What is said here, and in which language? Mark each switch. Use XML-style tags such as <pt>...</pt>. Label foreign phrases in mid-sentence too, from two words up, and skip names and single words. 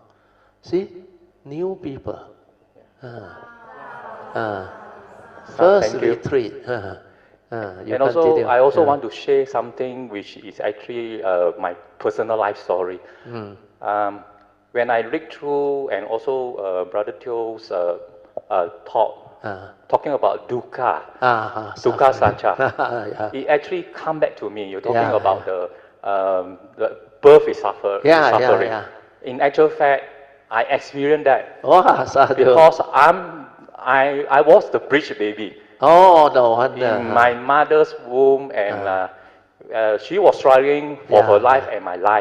<en>See, new people. First retreat. And also, I also want to share something which is actually my personal life story. When I read through, and also Brother Teo's talk, talking about</en> <pi>dukkha, dukkha sacha,</pi> <en>it actually come back to me. You're talking about the birth is suffering. In actual fact, I experienced that because I was the bridge baby. Oh, no wonder. In my mother's womb, and she was struggling for her life and my life.</en>